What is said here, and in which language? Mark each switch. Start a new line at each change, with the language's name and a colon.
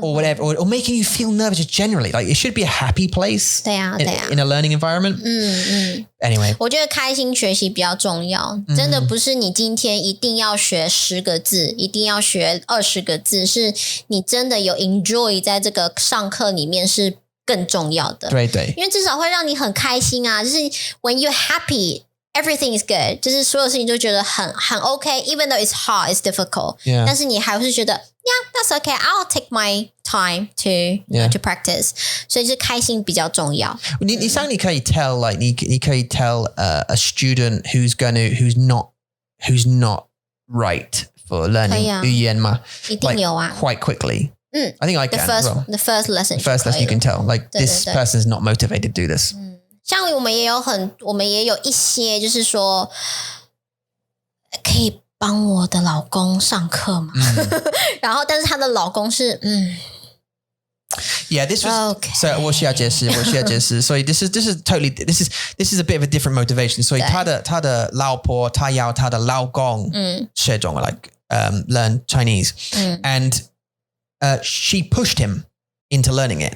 English: or whatever, or making you feel nervous just generally. Like it should be a happy place
Chinese: 对啊
English: in a learning environment. Anyway.
Chinese: 我觉得开心学习比较重要，真的不是你今天一定要学10个字，一定要学20个字，是你真的有 enjoy 在这个上课里面是更重要的。对，因为至少会让你很开心啊，就是
English: when you're happy everything is good，
Chinese: 就是所有事情都觉得很 OK，
English: even though it's hard, it's difficult，
Chinese: 但是你还是觉得
English: yeah, that's okay, I'll take my time to practice，
Chinese: 所以是开心比较重要。你想你可以
English: tell like
Chinese: 你可以
English: tell a student who's not right for learning
Chinese: 语言吗？一定有啊
English: like, quite quickly. I think I can. The first lesson. The first lesson you can tell like this person's not motivated to do this.
Chinese: 像我们也有一些就是说可以帮我的老公上课嘛，然后但是她的老公是
English: Yeah, this was so
Chinese: 我需要解释 所以
English: this is totally this is a bit of a different motivation.
Chinese: 所以她的老婆她要她的老公学中文
English: like learn Chinese
Chinese: and she pushed him into learning it.